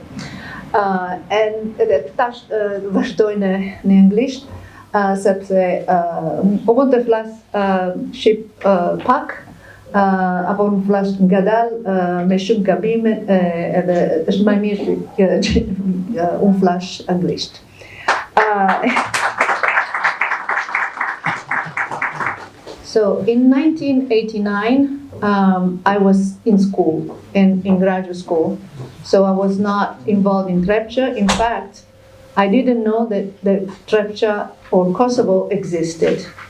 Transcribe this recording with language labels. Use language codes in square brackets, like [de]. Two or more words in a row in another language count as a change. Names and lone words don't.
[sq] Edhe tash vazhdoj në anglisht, sepse po mund të flas shqip pak, apo unë flas ngadal me shumë gabime, edhe është më mirë që unë flas anglisht. [en] So in 1989, I was in school, in graduate school, so I was not involved in Trepça. In fact, I didn't know that Trepça or Kosovo existed.